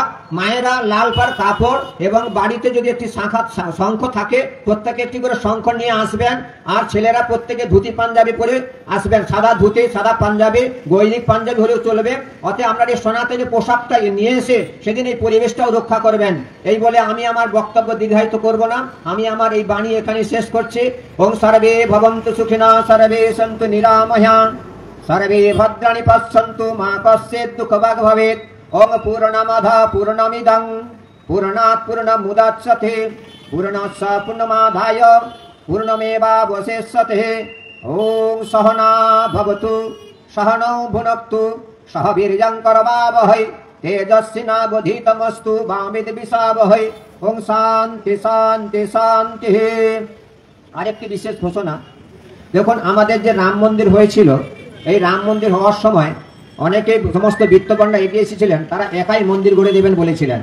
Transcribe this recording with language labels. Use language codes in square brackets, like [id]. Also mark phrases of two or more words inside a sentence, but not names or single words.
[bn] মায়েরা লাল পাড় কাপড় এবং বাড়িতে যদি একটি শঙ্খ থাকে প্রত্যেকে একটি করে শঙ্খ নিয়ে আসবেন। আর ছেলেরা প্রত্যেকে ধুতি পাঞ্জাবি পরে আসবেন, সাদা ধুতি সাদা পাঞ্জাবি, গৈরিক পাঞ্জাবি হলেও চলবে। অতএব আমরা এই সনাতনী পোশাকটা নিয়ে এসে সেদিন এই পরিবেশটাও রক্ষা করবেন। এই বলে আমি আমার বক্তব্য দীর্ঘায়িত করব না, আমি আমার এই বাণী এখানে শেষ করছি। [sa] ওং সর্বে ভবন্তু সুখিনা সর্বে সন্তু নিরাময়া সর্বে ভদ্রাণি পশ্যন্তু মা কশ্চিৎ দুঃখভাগ ভবেৎ। ওং পূর্ণমাদা পূর্ণমিদং পূর্ণাৎ পূর্ণমুদচ্যতে পূর্ণস্য পূর্ণমাদায় পূর্ণমেবাবশিষ্যতে। ওং সহনা ভবতু সহনৌ ভুনক্তু সহ বীর্যং করবাবহৈ তেজস্বিনাবধীতমস্তু মা বিদ্বিষাবহৈ। ওং শান্তি শান্তি শান্তি। [bn] আরেকটি বিশেষ ঘোষণা, দেখুন আমাদের যে রাম মন্দির হয়েছিল, এই রাম মন্দির হওয়ার সময় অনেকে সমস্ত বিত্তকন্যা এগিয়ে এসেছিলেন, তারা একাই মন্দির গড়ে দেবেন বলেছিলেন।